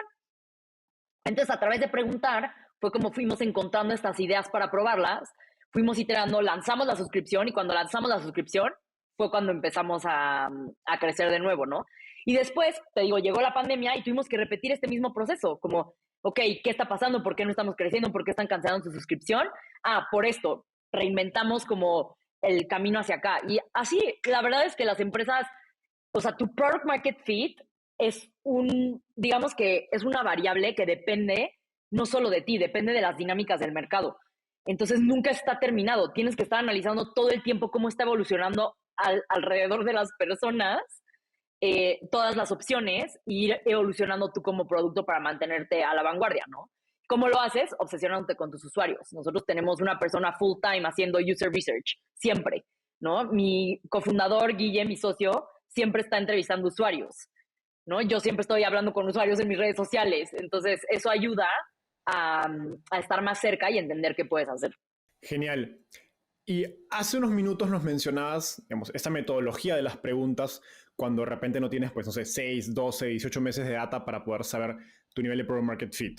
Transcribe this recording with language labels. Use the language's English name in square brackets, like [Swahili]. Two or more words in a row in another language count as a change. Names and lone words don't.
[Spanish] Entonces, a través de preguntar, fue como fuimos encontrando estas ideas para probarlas, fuimos iterando, lanzamos la suscripción, y cuando lanzamos la suscripción fue cuando empezamos a crecer de nuevo, ¿no? Y después, te digo, llegó la pandemia y tuvimos que repetir este mismo proceso, como, ok, ¿qué está pasando? ¿Por qué no estamos creciendo? ¿Por qué están cancelando su suscripción? Por esto, reinventamos como el camino hacia acá. Y así, la verdad es que las empresas, o sea, tu [English] product market fit [Spanish] es digamos que es una variable que depende no solo de ti, depende de las dinámicas del mercado. Entonces nunca está terminado. Tienes que estar analizando todo el tiempo cómo está evolucionando alrededor de las personas, todas las opciones, e ir evolucionando tú como producto para mantenerte a la vanguardia, ¿no? ¿Cómo lo haces? Obsesionándote con tus usuarios. Nosotros tenemos una persona [English] full time [Spanish] haciendo [English] user research, [Spanish] siempre, ¿no? Mi cofundador, Guille, mi socio, siempre está entrevistando usuarios, ¿no? Yo siempre estoy hablando con usuarios en mis redes sociales, entonces eso ayuda a estar más cerca y entender qué puedes hacer. Genial. Y hace unos minutos nos mencionabas, digamos, esta metodología de las preguntas cuando de repente no tienes, pues, no sé, 6, 12, 18 meses de data para poder saber tu nivel de [English] Product Market Fit.